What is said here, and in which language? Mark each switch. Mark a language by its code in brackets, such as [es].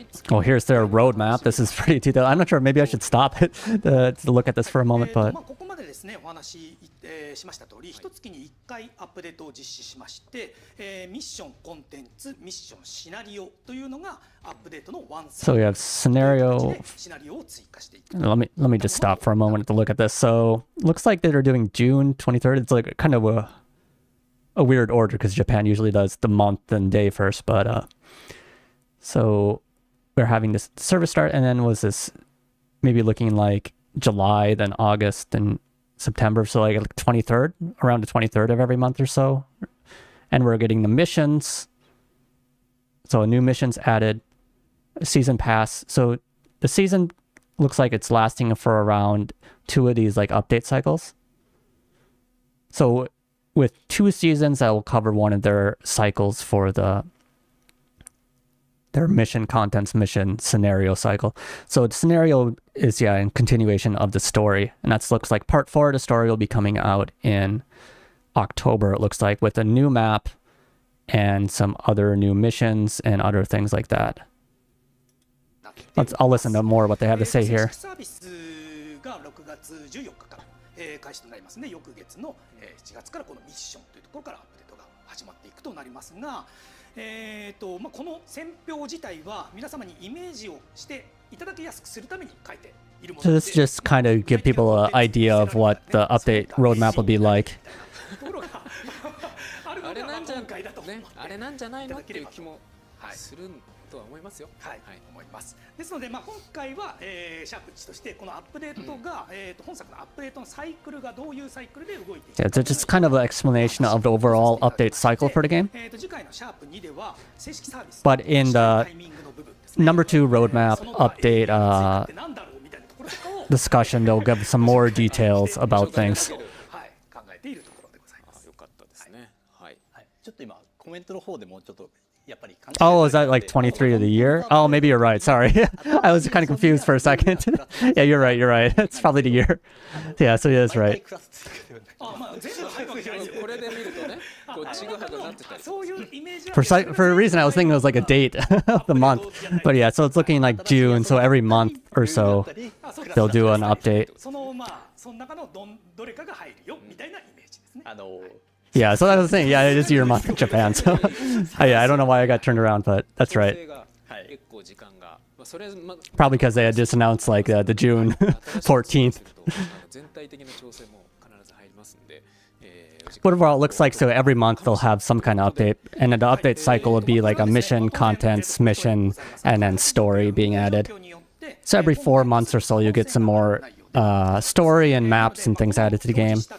[en] Oh, here's their roadmap. This is pretty detailed. I'm not sure. Maybe I should stop it to look at this for a moment. But [ja] ここまでですね、お話し、しました通り、一月に1回アップデートを実施しまして、ミッションコンテンツ、ミッションシナリオというのがアップデートのワン [en] so we have scenario. [ja] シナリオを追加していく。 [en] Let me just stop for a moment to look at this. So looks like they're doing June 23rd. It's like kind of a weird order because Japan usually does the month and day first. But so we're having this service start, and then was this maybe looking like July, then August, then September. So like 23rd, around the 23rd of every month or so. And we're getting the missions. So new missions added, a season pass. So the season looks like it's lasting for around 2 of these like update cycles. So with 2 seasons, that will cover one of their cycles for their mission contents, mission scenario cycle. So the scenario is, in continuation of the story. And that looks like part 4 of the story will be coming out in October, it looks like, with a new map and some other new missions and other things like that. I'll listen to more what they have to say here. [ja] サービスが6月14日から、開始となりますね。翌月の、7月からこのミッションというところからアップデートが始まっていくとなりますが、この選票自体は皆様にイメージをしていただきやすくするために書いているもの [en] So [ja] で [en] this just kind of give people an idea of what the update roadmap will be like. [ja] ところがあるのでは今回だとね、あれなんじゃないのっていう気もするとは思いますよ。はい、思います。ですので、今回は、シャープ値としてこのアップデートが、本作のアップデートのサイクルがどういうサイクルで動いている [en] Yeah, so just kind of an explanation of the overall update cycle for the game. [ja] 次回のシャープ2では正式サービス [en] But in the [ja] タイミングの部分ですね [en] number 2 roadmap update [ja] なんだろうみたいなところとかを [en] discussion, they'll give some more details about things. [ja] はい、考えているところでございます。よかったですね。はい。ちょっと今コメントの方でもちょっとやっぱり [en] Oh, is that like 23 of the year? Oh, maybe you're right. Sorry. I was kind of confused for a second. Yeah, you're right. You're right. It's probably the year. Yeah, so he is right. [ja] あ、まあ全部入るわけじゃないですよ。これで見るとね、こうちぐはぐなってたり。そういうイメージは [en] For a reason, I was thinking it was like a date of the month. But yeah, so it's looking like June. So every month or so, they'll do an update. [ja] そのその中のどれかが入るよみたいなイメージですね。 [en] Yeah, so that was the thing. Yeah, it is your month in Japan. So yeah, I don't know why I got turned around, but that's right. [ja] 結構時間が、それ [en] Probably because they had just announced like the June 14th. [ja] 全体的な調整も必ず入りますんで。 [en] But overall, it looks like so every month they'll have some kind of update, and then the update cycle would be like a mission, contents, mission, and then story being added. So every 4 months or so, you'll get some more story and maps and things added to the game.